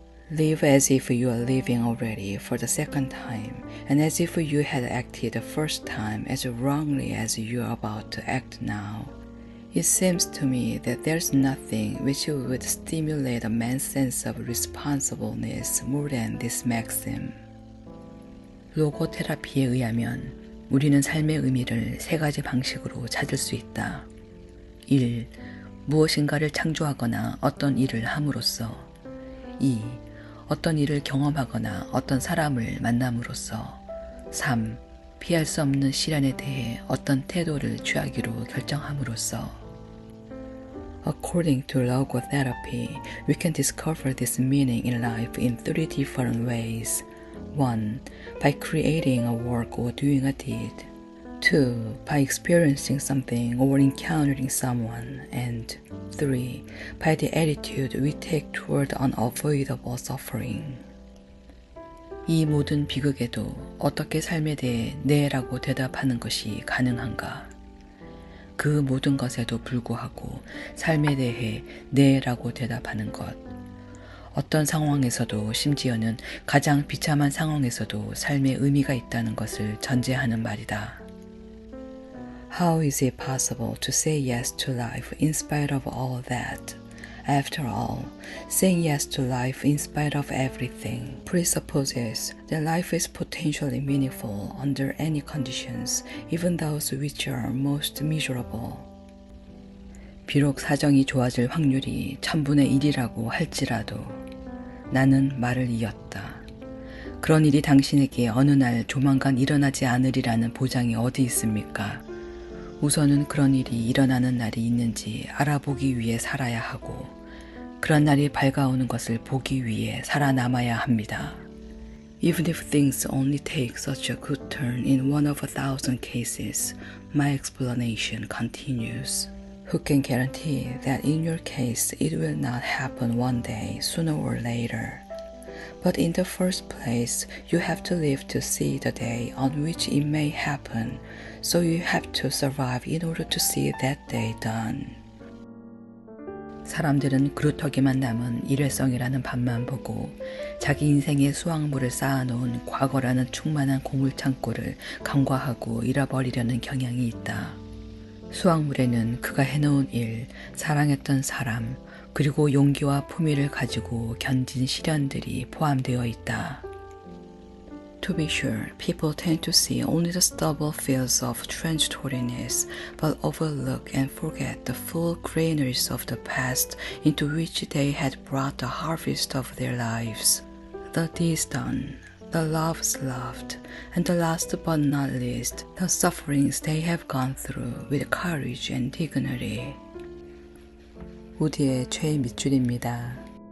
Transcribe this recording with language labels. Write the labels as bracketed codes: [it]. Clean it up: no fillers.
[en] Live as if you are living already for the second time, and as if you had acted the first time as wrongly as you are about to act now. It seems to me that there's nothing which would stimulate a man's sense of responsibleness more than this maxim. [ko] 로고 테라피에 의하면 우리는 삶의 의미를 세 가지 방식으로 찾을 수 있다. 1. 무엇인가를 창조하거나 어떤 일을 함으로써. 2. 어떤 일을 경험하거나 어떤 사람을 만남으로써. 3. 피할 수 없는 시련에 대해 어떤 태도를 취하기로 결정함으로써. [en] According to logotherapy, we can discover this meaning in life in three different ways. 1. By creating a work or doing a deed. 2. By experiencing something or encountering someone. And 3. By the attitude we take toward unavoidable suffering. [ko] 이 모든 비극에도 어떻게 삶에 대해 네라고 대답하는 것이 가능한가? 그 모든 것에도 불구하고 삶에 대해 네라고 대답하는 것. 어떤 상황에서도 심지어는 가장 비참한 상황에서도 삶에 의미가 있다는 것을 전제하는 말이다. [en] How is it possible to say yes to life in spite of all that? After all, saying yes to life in spite of everything presupposes that life is potentially meaningful under any conditions, even those which are most miserable. [ko] 비록 사정이 좋아질 확률이 1000분의 1이라고 할지라도 나는 말을 이었다. 그런 일이 당신에게 어느 날 조만간 일어나지 않으리라는 보장이 어디 있습니까? 우선은 그런 일이 일어나는 날이 있는지 알아보기 위해 살아야 하고 그런 날이 밝아오는 것을 보기 위해 살아남아야 합니다. [en] Even if things only take such a good turn in one of 1,000 cases, my explanation continues. Who can guarantee that in your case it will not happen one day, sooner or later? But in the first place, you have to live to see the day on which it may happen, so you have to survive in order to see that day done. [ko] 사람들은 그루터기만 남은 일회성이라는 밤만 보고 자기 인생의 수확물을 쌓아놓은 과거라는 충만한 고물창고를 간과하고 잃어버리려는 경향이 있다. 수확물에는 그가 해놓은 일, 사랑했던 사람, 그리고 용기와 품위를 가지고 견딘 시련들이 포함되어 있다. [en] To be sure, people tend to see only the stubble fields of transitoriness, but overlook and forget the full granaries of the past into which they had brought the harvest of their lives. The deeds done, the loves loved, and the last but not least, the sufferings they have gone through with courage and dignity. [ko] 우디의 최애 밑줄입니다.